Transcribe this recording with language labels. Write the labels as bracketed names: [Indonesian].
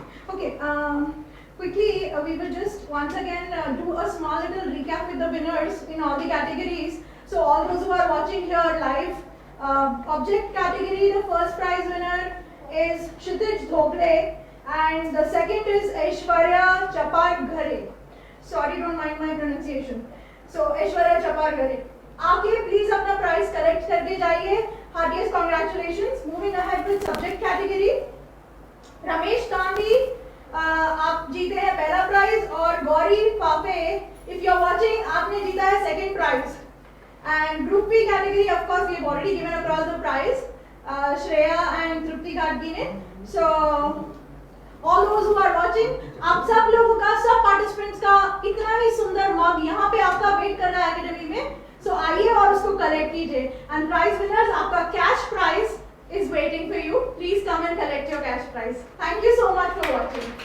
[English] Okay, quickly, we will just once again do a small little recap with the winners in all the categories. So all those who are watching here live, object category, the first prize winner is Kshitij Dhoble and the second is Aishwarya Chaparghare. Sorry, don't mind my pronunciation. So Aishwarya Chaparghare. [Hindi] आके please अपना prize collect करके जाइए. [English] Heartiest congratulations. Moving ahead with subject category. [Hindi] Ramesh Gandhi आप जीते हैं पहला prize और गौरी पापे [English] if you are watching [Hindi] आपने जीता है second prize. [English] And group B category, of course, we have already given across the prize. Shreya and Trupti Gadgi ने. So all those who are watching, [Hindi] आप सब लोगों का, सब participants का इतना ही सुंदर मग यहाँ पे आपका वेट कर रहा है एकेडमी में. So आइए और उसको कलेक्ट कीजिए. [English] And prize winners, आपका cash prize is waiting for you. Please come and collect your cash prize. Thank you so much for watching.